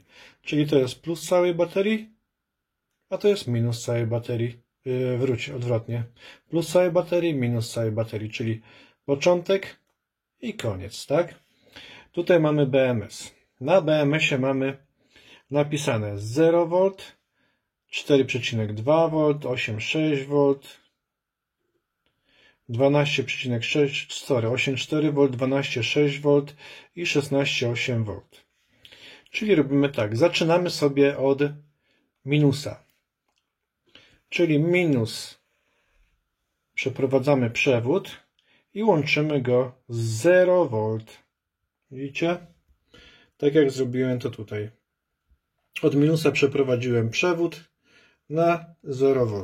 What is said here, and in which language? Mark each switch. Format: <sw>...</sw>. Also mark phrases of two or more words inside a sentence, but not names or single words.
<pl>Czyli to jest plus całej baterii, a to jest minus całej baterii. Odwrotnie. Plus całej baterii, minus całej baterii, czyli początek i koniec, tak? Tutaj mamy BMS. Na BMS-ie mamy napisane 0V, 4,2V, 8,6V, 8,4V, 12,6V i 16,8V. Czyli robimy tak, zaczynamy sobie od minusa. Czyli minus, przeprowadzamy przewód i łączymy go z 0V. Widzicie? Tak jak zrobiłem to tutaj. Od minusa przeprowadziłem przewód na 0V.</pl>